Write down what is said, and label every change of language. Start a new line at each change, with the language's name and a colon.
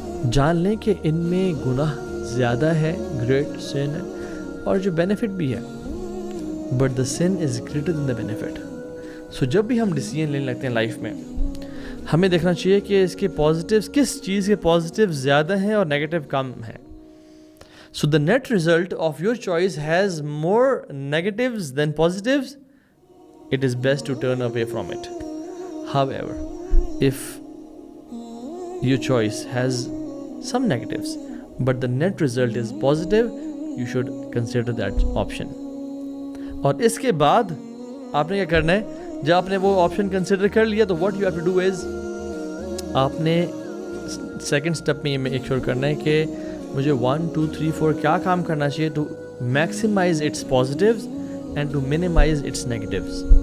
Urdu: جان لیں کہ ان میں گناہ زیادہ ہے, گریٹ سن ہے, اور جو بینیفٹ بھی ہے,
English: But the sin is greater than the benefit.
Urdu: سو جب بھی ہم ڈیسیجن لینے لگتے ہیں لائف میں, ہمیں دیکھنا چاہیے کہ اس کے پازیٹیوز, کس چیز کے پازیٹیوز زیادہ ہیں اور نیگیٹیو کم ہیں.
English: So the net result of your choice has more negatives than positives. It is best to turn away from it. However, if your choice has some negatives, but the net result is positive, you should consider that option.
Urdu: اور اس کے بعد آپ نے کیا کرنا ہے, جب آپ نے وہ آپشن کنسیڈر کر لیا تو
English: what you have to do is
Urdu: آپ نے سیکنڈ اسٹیپ میں یہ میک شور کرنا ہے کہ مجھے 1 2 3 4 کیا کام کرنا چاہیے
English: To maximize its positives and to minimize its negatives.